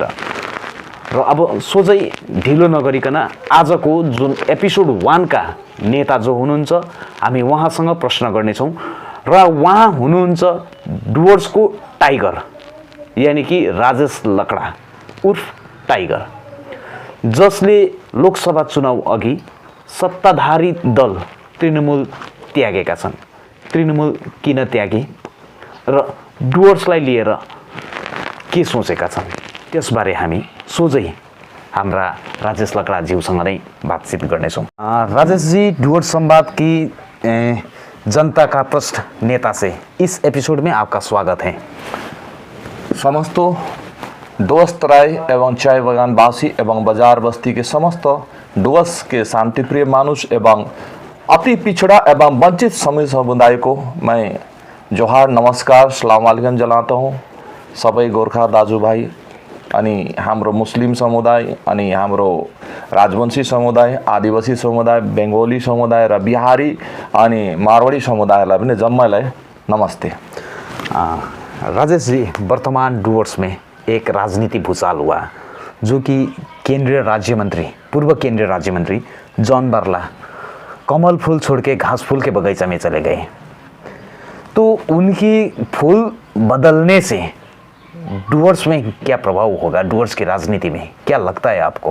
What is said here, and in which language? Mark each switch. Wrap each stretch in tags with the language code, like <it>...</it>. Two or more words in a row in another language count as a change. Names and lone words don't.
<ne>र अब सोझै ढिलो नगरिकन आजको जुन एपिसोड 1 का नेता जो हुनुहुन्छ हामी उहाँसँग प्रश्न गर्नेछौँ, र उहाँ हुनुहुन्छ डुवर्सको टाइगर,</ne> <hi>यानी कि</hi> <ne>राजेश लकड़ा उर्फ टाइगर, जसले लोकसभा चुनाव अघि सत्ताधारी दल तृणमूल त्यागेका छन्। तृणमूल किन त्यागे र डुवर्सलाई लिएर के सोचेका छन् त्यसबारे हामी सोझै हाम्रा राजेश लकड़ाज्यूसँग नै बातचित गर्नेछौँ।</ne> <hi>राजेश जी, डुवर्स संवाद की जनता का प्रश्न नेता से इस एपिसोड में आपका स्वागत है। समस्त डुवर्स तराई एवं चाय बागानवासी एवं बाजार बस्ती के समस्त डुवर्स के शांतिप्रिय मानुष एवं अति पिछड़ा एवं वंचित समुदाय को मैं जोहार, नमस्कार, सलाम वालेकुम जनाता हूँ</hi> <ne>सबै गोर्खा दाजुभाइ अनि हाम्रो मुस्लिम समुदाय अनि हाम्रो राजवंशी समुदाय, आदिवासी समुदाय, बेङ्गोली समुदाय र बिहारी अनि मारवाडी समुदायलाई पनि जम्मैलाई नमस्ते।</ne> <hi>राजेश जी, वर्तमान डुवर्स में एक राजनीति भूचाल हुआ जो कि पूर्व केंद्रीय राज्य मंत्री जॉन बार्ला कमल फूल छोड़ के घास फूल के बगीचा में चले गए। तो उनकी फूल बदलने से डुवर्स में क्या प्रभाव होगा, डुवर्स की राजनीति में क्या लगता है आपको?</hi>